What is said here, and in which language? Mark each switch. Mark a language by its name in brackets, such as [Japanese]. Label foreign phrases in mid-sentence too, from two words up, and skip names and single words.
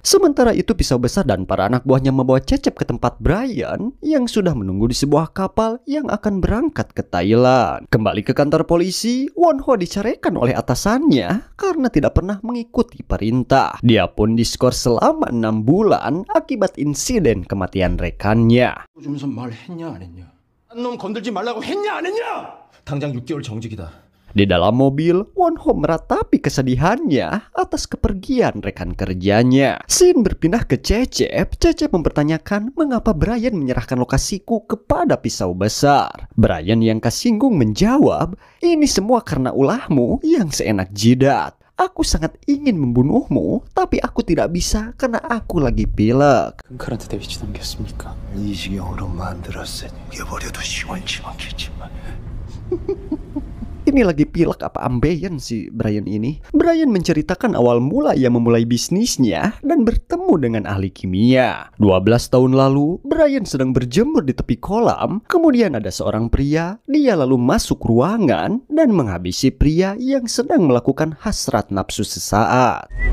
[Indonesian] Sementara itu pisau besar dan para anak buahnya membawa Cecep ke tempat Brian yang sudah menunggu di sebuah kapal yang akan berangkat ke Thailand. Kembali ke kantor polisi, Won-ho diceraikan oleh atasannya karena tidak pernah mengikuti perintah. Dia pun diskor selama 6 bulan akibat insiden kematian rekannya. [Korean] 주면서 말했냐 안 했냐? 딴 놈 건들지 말라고 했냐 안 했냐? 당장 6개월 정직이다. [Indonesian] Di dalam mobil, Won-ho meratapi kesedihannya atas kepergian rekan kerjanya. Scene berpindah ke Cecep. Cecep mempertanyakan mengapa Brian menyerahkan lokasiku kepada pisau besar. Brian yang kesinggung menjawab, ini semua karena ulahmu yang seenak jidat. Aku sangat ingin membunuhmu, tapi aku tidak bisa karena aku lagi pilek. [Korean] 큰칼한테 데뷔치 넘겼습니까? 이 지경으로 만들었으니 이겨버려도 시원치 않겠지만 [Indonesian] Ini lagi pilek apa ambeien si Brian ini? Brian menceritakan awal mula ia memulai bisnisnya dan bertemu dengan ahli kimia. 12 tahun lalu, Brian sedang berjemur di tepi kolam. Kemudian ada seorang pria, dia lalu masuk ruangan dan menghabisi pria yang sedang melakukan hasrat nafsu sesaat.